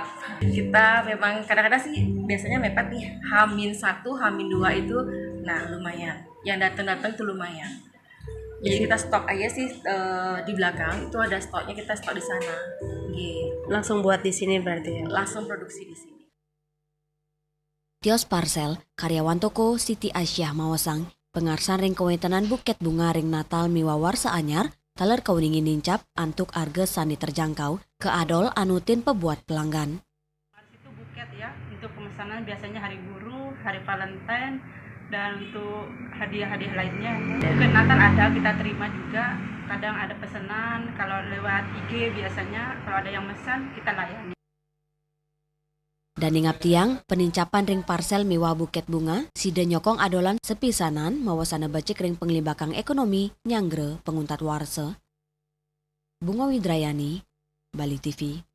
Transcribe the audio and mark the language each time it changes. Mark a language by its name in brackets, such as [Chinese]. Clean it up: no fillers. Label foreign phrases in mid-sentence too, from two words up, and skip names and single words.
[Indonesian] Kita memang kadang-kadang sih biasanya mepet nih H-1, H-2 itu nah lumayan. Yang datang-datang itu lumayan. Jadi kita stok aja sih di belakang itu ada stoknya, kita stok di sana. Gitu. Langsung buat di sini berarti ya? Langsung produksi di sini. [Balinese] Kios parcel, karyawan toko Siti Aisyah Mawasang, pengarsan ring kewentenan buket bunga ring Natal miwah warsa anyar, taler kauningin nincap antuk harga sani terjangkau, ke adol anutin pebuat pelanggan. [Indonesian] Itu buket ya, untuk pemesanan biasanya hari guru, hari Valentine, dan untuk hadiah-hadiah lainnya. Buket Natal ada, kita terima juga, kadang ada pesanan, kalau lewat IG biasanya, kalau ada yang pesan kita layani. [Balinese] Dan ingap tiang, penincapan ring parcel miwah buket bunga, sida nyokong adolan sepisanan mawasana bacik ring penglibakang ekonomi nyangre penguntat warse. [Indonesian] Bunga Widrayani, Bali TV.